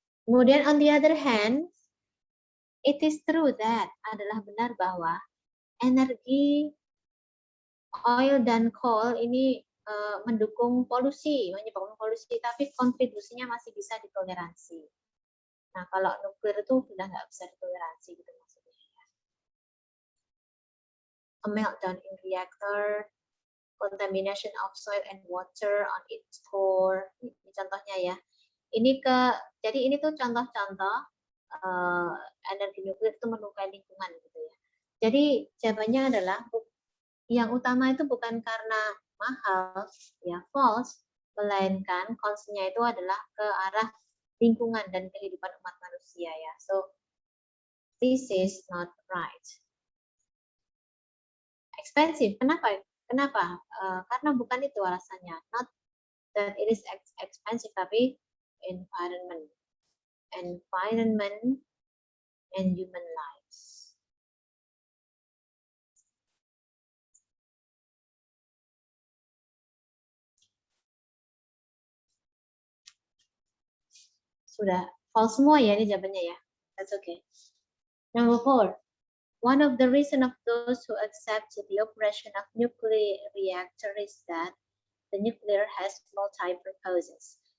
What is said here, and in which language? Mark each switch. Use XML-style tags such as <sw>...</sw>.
<id>Kemudian</id> <en>on the other hand, it is true that,</en> <id>adalah benar bahwa energi oil dan coal ini mendukung polusi, menyebabkan polusi, tapi kontribusinya masih bisa ditoleransi. Nah, kalau nuklir itu sudah nggak bisa ditoleransi gitu maksudnya.</id> <en>A meltdown in reactor contamination of soil and water on its core.</en> <id>Ini contohnya ya. Jadi ini tuh contoh-contoh energi nuklir itu melukai lingkungan gitu ya. Jadi jawabannya adalah yang utama itu bukan karena mahal, ya false, melainkan concern-nya itu adalah ke arah lingkungan dan kehidupan umat manusia ya.</id> <en>So this is not right.</en> <id>Expensive, kenapa? Kenapa? Karena bukan itu alasannya.</id> <en>Not that it is expensive,</en> <id>tapi</id> <en>environment and human lives.</en> <id>Sudah false semua ya ini jawabannya ya.</id> <en>That's okay. Number 4. One of the reason of those who accept the operation of nuclear reactor is that the nuclear has multi-purposes.</en>